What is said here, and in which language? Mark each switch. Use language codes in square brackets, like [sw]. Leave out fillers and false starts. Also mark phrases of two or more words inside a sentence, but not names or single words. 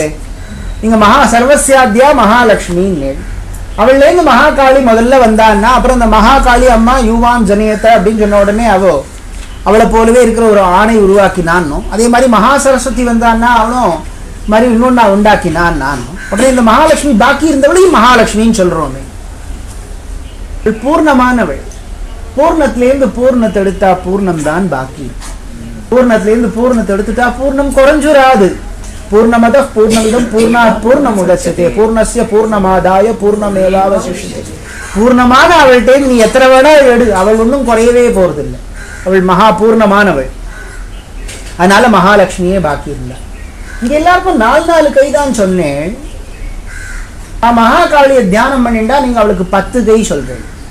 [ta] நீங்கள் சர்வசியாத்தியா மகாலட்சுமின்னு அவள்லேருந்து மகாகாளி முதல்ல வந்தான்னா, அப்புறம் இந்த மகாகாளி அம்மா யூவாம் ஜனேயத்தை அப்படின்னு சொன்ன உடனே அவளை போலவே இருக்கிற ஒரு ஆணை உருவாக்கினான்னும், அதே மாதிரி மகா சரஸ்வதி வந்தான்னா அவனும் மாதிரி இன்னொன்று நான் உண்டாக்கினான் நானும். உடனே இந்த மகாலட்சுமி பாக்கி இருந்தவளையும் மகாலட்சுமின்னு சொல்கிறோமே. பூர்ணமானவள். பூர்ணத்திலேருந்து பூர்ணத்தை எடுத்தா பூர்ணம் தான் பாக்கி. பூர்ணத்திலேருந்து பூர்ணத்தை எடுத்துட்டா பூர்ணம் குறைஞ்சுராது. [sa] पूर्णमदः पूर्णमिदं पूर्णात् पूर्णमुदच्यते पूर्णस्य पूर्णमादाय पूर्णमेवावशिष्यते. [ta] பூர்ணமான அவள்கிட்ட நீ எத்தனை வேணா எடு, அவள் ஒன்றும் குறையவே போறதில்லை. அவள் மகா பூர்ணமானவள். அதனால மகாலட்சுமியே பாக்கி இல்லை. இங்க எல்லாருக்கும் 4 கை தான் சொன்னேன். மகாகாளியை தியானம் பண்ணிண்டா நீங்க அவளுக்கு 10 கை சொல்றேன்.